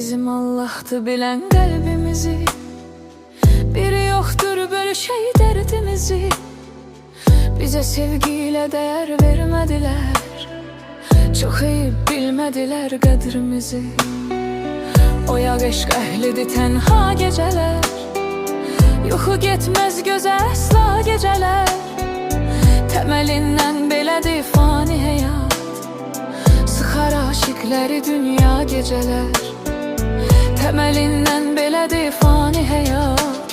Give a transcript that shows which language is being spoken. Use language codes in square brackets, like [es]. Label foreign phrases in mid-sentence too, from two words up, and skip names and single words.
[tr] bizim Allah'tı bilen kalbimizi. Biri yoktur bölüşey derdimizi. Bize sevgiyle değer vermediler. Çok iyi bilmediler kadrimizi. [az] O eşq əhlidir tenha geceler. Yuxu getməz gözə əsla geceler. Temelinden belədir fani həyat. Sıxar aşiqləri dünya geceler. Temelinden belədir fani həyat.